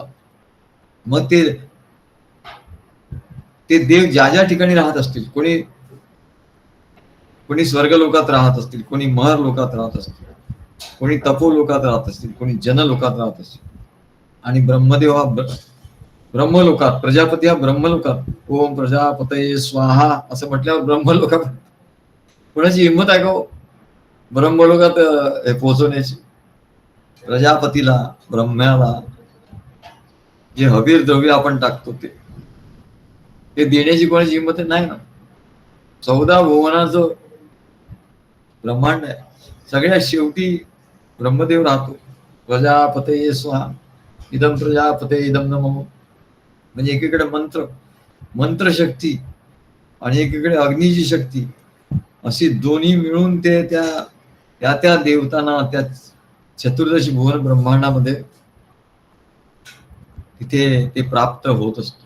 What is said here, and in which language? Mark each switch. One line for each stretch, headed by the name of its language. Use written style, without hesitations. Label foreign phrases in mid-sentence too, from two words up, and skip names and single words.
Marathi: मग ते देव ज्या ज्या ठिकाणी राहत असतील, कोणी स्वर्ग लोकात राहत असतील, कोणी महर लोकात राहत असतील, कोणी तपो लोकात राहत असतील, कोणी जन लोकात राहत असतील, आणि ब्रह्मदेव हा ब्रह्मलोकात, प्रजापती हा ब्रह्मलोकात,
Sanskrit: ओम प्रजापतये स्वाहा
Marathi: असं म्हटल्यावर ब्रह्मलोकात कोणाची हिंमत आहे का हो ब्रह्मलोकात पोहोचवण्याची? प्रजापतीला, ब्रह्म्याला जे हवीर द्रव्य आपण टाकतो ते देण्याची कोणाची हिंमत नाही ना. 14 भुवनाचं ब्रह्मांड आहे, सगळ्यात शेवटी ब्रह्मदेव राहतो.
Sanskrit: प्रजापतये स्वाहा, इदम प्रजापते इदम नमो.
Marathi: म्हणजे एकीकडे मंत्र शक्ती आणि एकीकडे अग्नीची शक्ती, अशी दोन्ही मिळून ते त्या देवतांना त्या चतुर्दशी भुवन ब्रह्मांडामध्ये तिथे ते प्राप्त होत असतो.